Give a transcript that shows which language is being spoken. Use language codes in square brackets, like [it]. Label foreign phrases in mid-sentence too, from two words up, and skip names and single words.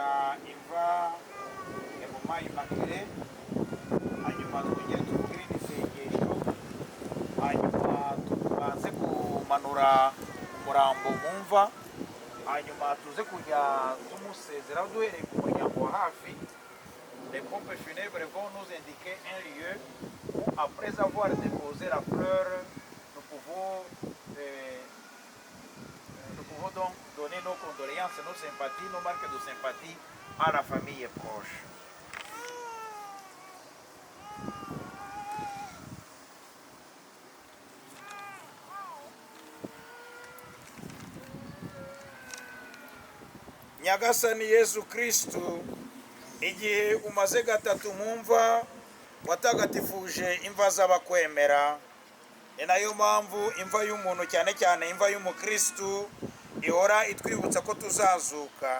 [rw] imva ya mama Immaculée, hanyuma twongere tuvugire isengesho, hanyuma tubanze kumanura umurambo mu mva, hanyuma tuze kujya tumusezera duhereye ku muryango wa hafi. [fr] Les pompes funèbres vont nous indiquer un lieu après avoir déposé la fleur, nous pouvons donc donner nos condoléances, nos sympathies, nos marques de sympathie à la famille proche. [rw] Nyagasani Yesu Kristu, igihe umaze gatatu mu mva watagatifuje imva z'abakwemera, ni nayo mpamvu imva y'umuntu cyane cyane imva y'umukristu ihora itwibutsa ko tuzazuka.